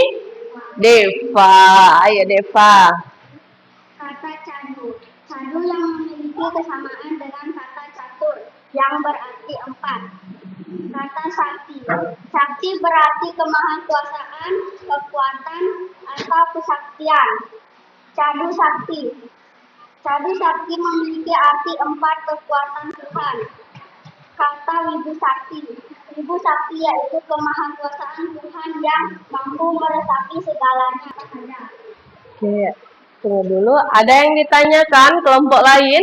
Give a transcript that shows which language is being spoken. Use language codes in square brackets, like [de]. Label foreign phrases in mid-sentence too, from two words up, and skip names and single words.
[id] Deva. Ayo Deva. Kata cadu. Cadu yang memiliki kesamaan dengan kata catur yang berarti 4. Kata sakti. Sakti berarti kemahakuasaan, kekuatan, atau kesaktian. Cadu sakti. Cadu sakti memiliki arti 4 kekuatan Tuhan. Kata wibu sakti. Wibu sakti yaitu kemahakuasaan Tuhan yang mampu meresapi segalanya. Oke, tunggu dulu. Ada yang ditanyakan kelompok lain?